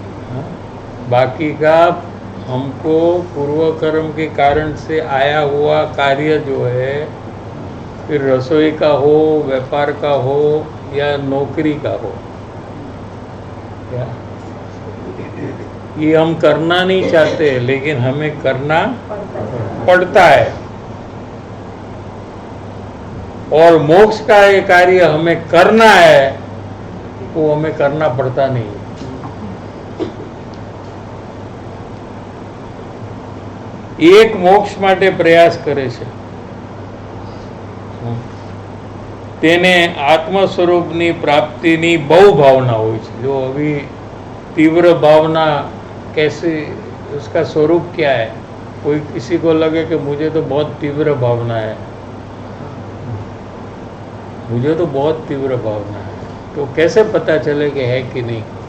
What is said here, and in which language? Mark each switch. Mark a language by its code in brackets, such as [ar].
[hi] हाँ? बाकी का हमको पूर्व कर्म के कारण से आया हुआ कार्य जो है, फिर रसोई का हो, व्यापार का हो या नौकरी का हो, क्या ये हम करना नहीं चाहते लेकिन हमें करना पड़ता है. और मोक्ष का ये कार्य हमें करना है वो हमें करना पड़ता नहीं. [gu] एक मोक्ष માટે પ્રયાસ કરે છે તેને આત્મ સ્વરૂપની પ્રાપ્તિની બહુ ભાવના હોય છે. [hi] જો અભી तीव्र भावना कैसे, उसका स्वरूप क्या है? कोई किसी को लगे कि मुझे तो बहुत तीव्र भावना है, मुझे तो बहुत तीव्र भावना है, तो कैसे पता चले कि है कि नहीं?